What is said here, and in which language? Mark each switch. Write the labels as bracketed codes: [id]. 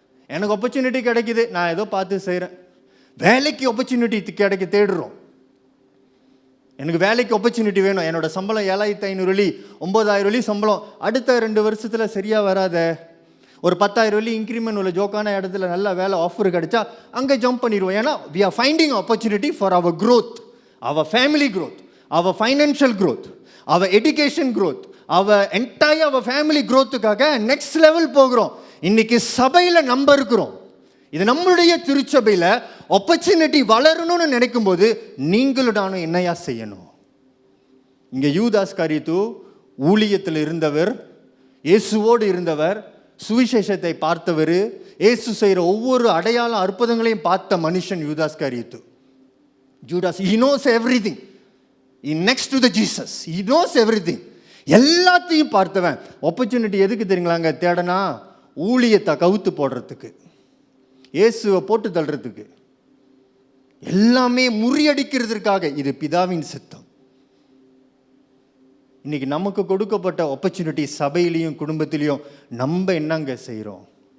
[ta] எனக்கு ஆப்பர்ச்சுனிட்டி கிடைக்குது, நான் ஏதோ பார்த்து செய்கிறேன். வேலைக்கு ஆப்பர்ச்சுனிட்டி கிடைக்க தேடுறோம். எனக்கு வேலைக்கு ஆப்பர்ச்சுனிட்டி வேணும், என்னோட சம்பளம் 7,500 வெள்ளி 9,000 வெள்ளி சம்பளம், அடுத்த 2 வருஷத்தில் சரியாக வராத, ஒரு 10,000 வெள்ளி இன்க்ரிமெண்ட் உள்ள ஜோக்கான இடத்துல நல்ல வேலை ஆஃபர் கிடைச்சா அங்கே ஜம்ப் பண்ணிடுவோம். ஏன்னா [en] we are finding opportunity for our growth, our family growth, our financial growth, our education growth, our entire our family growthக்காக next level [ta] போகிறோம். இன்னைக்கு சபையில் நம்ம இருக்கிறோம். இது நம்மளுடைய திருச்சபையில் ஆப்பர்ச்சுனிட்டி வளரணும்னு நினைக்கும் போது நீங்களும் நானும் என்னையா செய்யணும்? இங்கே யூதாஸ் காரியத்து ஊழியத்தில் இருந்தவர், இயேசுவோடு இருந்தவர், சுவிசேஷத்தை பார்த்தவர், இயேசு செய்கிற ஒவ்வொரு அடையாள அற்புதங்களையும் பார்த்த மனுஷன் யூதாஸ் காரியத்து. [en] Judas, he knows everything. He next to the Jesus, he knows everything. [ta] எல்லாத்தையும் பார்த்தவன். ஆப்பர்ச்சுனிட்டி எதுக்கு தெரியுங்களாங்க தேடனா? ஊழியத்தை கவுத்து போடுறதுக்கு, இயேசுவை போட்டு தள்ளுறதுக்கு, எல்லாமே முறியடிக்கிறதுக்காக. இது பிதாவின் சித்தம். இன்னைக்கு நமக்கு கொடுக்கப்பட்ட ஆப்பர்ச்சுனிட்டி சபையிலையும் குடும்பத்திலையும் நம்ம என்னங்க செய்கிறோம்?